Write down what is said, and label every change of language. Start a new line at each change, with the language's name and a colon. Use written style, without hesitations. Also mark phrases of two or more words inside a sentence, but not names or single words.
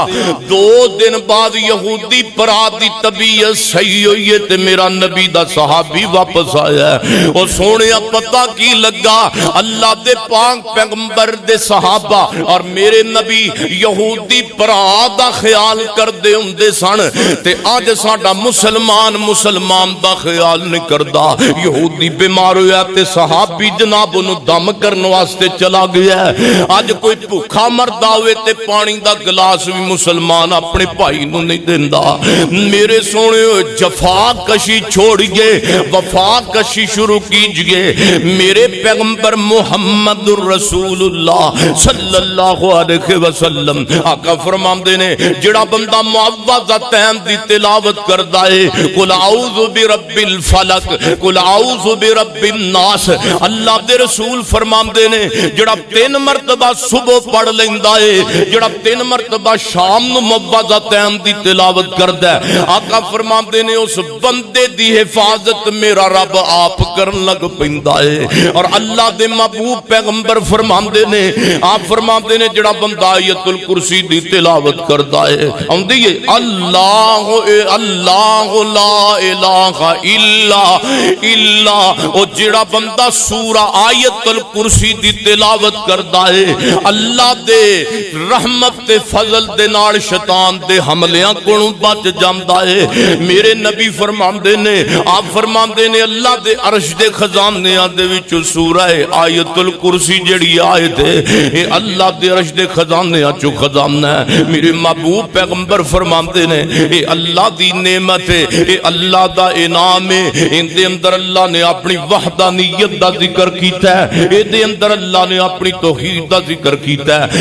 Punjabi: 2 دن بعد یہودی پرا دی طبیعت صحیح ہوئی ہے تے میرا نبی دا صحابی واپس آیا ہے۔ اور سونے پتہ کی لگا، اللہ دے پاک پیغمبر دے صحابہ اور میرے نبی یہودی پرا دا خیال کر دے ہوندے سن تے آج ساڈا مسلمان دا خیال نہیں کردا۔ یہودی بیمار ہویا تے صحابی جناب انہوں دم کرنے واسطے چلا گیا ہے۔ آج کوئی بھوکا مردا ہوئے تے پانی دا گلاس بھی مسلمان اپنے بھائی نوں نہیں دیندا۔
Urdu: میرے سونے جفا کشی چھوڑیے، وفا کشی شروع کیجئے۔
Punjabi: میرے پیغمبر محمد الرسول اللہ
Arabic: صلی اللہ علیہ وسلم
Punjabi: آقا فرماندے نے جڑا بندہ معوذتین دی تلاوت کردا ہے،
Arabic: قل اعوذ برب الفلق، قل اعوذ برب الناس،
Punjabi: اللہ دے رسول فرماندے نے جڑا 3 مرتبہ صبح پڑھ لیندا ہے، جڑا 3 مرتبہ شام نو معوذتین دی تلاوت کردا ہے، آقا فرماندے نے اس بندے دی حفاظت میرا رب آپ کرن لگ پیندا ہے۔ اور اللہ دے محبوب پیغمبر فرماندے نے، آپ فرماندے نے جڑا بندہ آیت الکرسی دی تلاوت کردا ہے، اوندی ہے اللہ
Arabic: اللہ لا الہ الا او
Punjabi: جڑا بندہ سورہ آیت الکرسی دی تلاوت کردا ہے، اللہ دے رحمت تے فضل دے نال شیطان دے حملیاں کولوں بچ جاندا ہے۔ میرے نبی فرماندے نے، آپ فرماندے نے اللہ دے عرش دے خزانے دے وچ سورہ آیت الکرسی جڑی آیت ہے، اے اللہ دے عرش دے خزانے چوں خزانہ ہے۔ میرے محبوب پیغمبر فرماندے نے اے اللہ دی نعمت ہے، اے اللہ دا انعام ہے، ان دے اندر اللہ نے اپنی وحدانیت دا ذکر کیتا ہے، اے دے اندر اللہ نے اپنی توحید دا ذکر کیتا ہے۔